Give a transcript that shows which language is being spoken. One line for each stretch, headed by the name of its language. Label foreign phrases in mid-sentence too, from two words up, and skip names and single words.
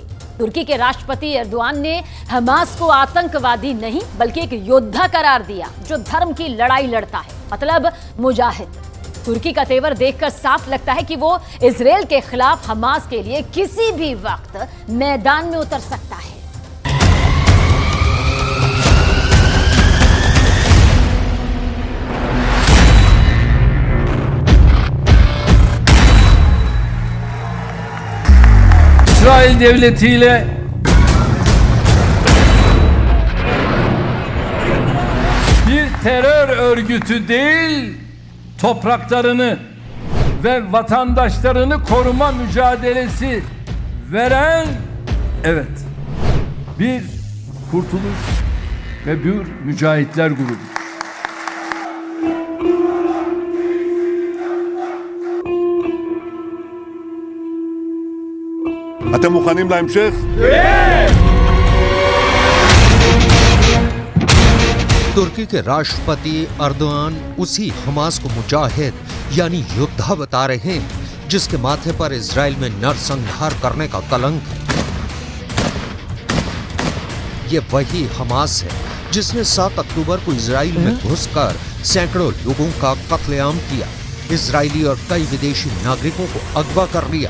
Hindi: तुर्की के राष्ट्रपति एर्दोआन ने हमास को आतंकवादी नहीं बल्कि एक योद्धा करार दिया जो धर्म की लड़ाई लड़ता है, मतलब मुजाहिद। तुर्की का तेवर देखकर साफ लगता है कि वो इजरायल के खिलाफ हमास के लिए किसी भी वक्त मैदान में उतर सकता है।
Turkish: İsrail devletiyle bir terör örgütü değil, topraklarını ve vatandaşlarını koruma mücadelesi veren, evet, bir kurtuluş ve bir mücahitler grubu.
Hebrew: אתם מוכנים להמשך?
Hindi: तुर्की के राष्ट्रपति एर्दोआन उसी हमास को मुजाहिद यानी योद्धा बता रहे हैं जिसके माथे पर इजराइल में नरसंहार करने का कलंक है। ये वही हमास है जिसने 7 अक्टूबर को इजराइल में घुसकर सैकड़ों लोगों का कत्लेआम किया, इजरायली और कई विदेशी नागरिकों को अगवा कर लिया।